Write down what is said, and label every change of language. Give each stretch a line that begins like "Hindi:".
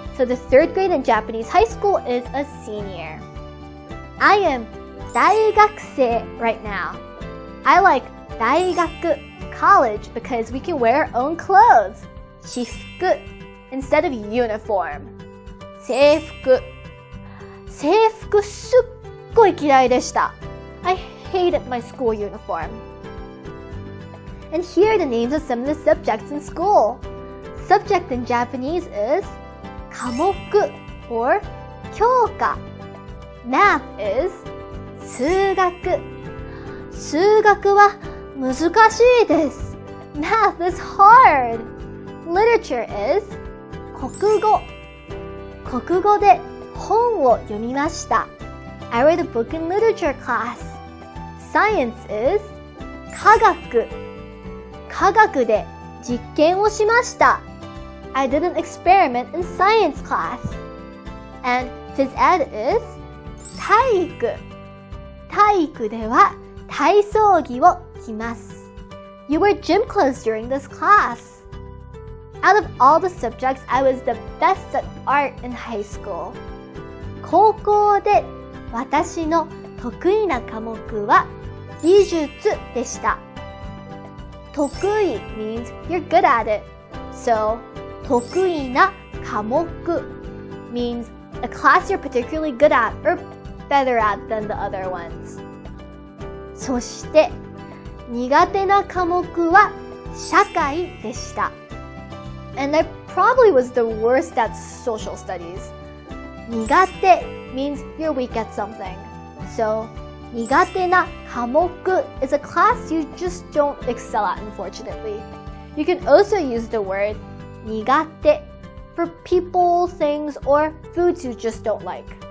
English: So the 3rd grade in Japanese high school is a senior. I am 大学生 right now. I like 大学 college because we can wear our own clothes. 私服 instead of uniform.
Japanese: 制服 制服すっごい嫌いでした.
English: I hated my school uniform. And here are the names of some of the subjects in school. Subject in Japanese is 科目 or 教科. Math is
Japanese: 数学.数学は難しいです.
English: Math is hard. Literature is 国語.
Japanese: 国語で本を読みました.
English: I read a book in literature class. Science is 科学.
Japanese: 科学で実験をしました.
English: I did an experiment in science class. And phys ed is 体育.
Japanese: 体育では体操着を着ます.
English: You wear gym clothes during this class. Out of all the subjects, I was the best at art in high school.
Japanese: 高校で私の得意な科目は美術でした.
English: 得意 means you're good at it. So, 得意な科目 means a class you're particularly good at or better at than the other ones.
Japanese: そして苦手な科目は社会でした.
English: And I probably was the worst at social studies. 苦手 means you're weak at something. So, 苦手な科目 is a class you just don't excel at, unfortunately. You can also use the word 苦手 for people, things, or foods you just don't like.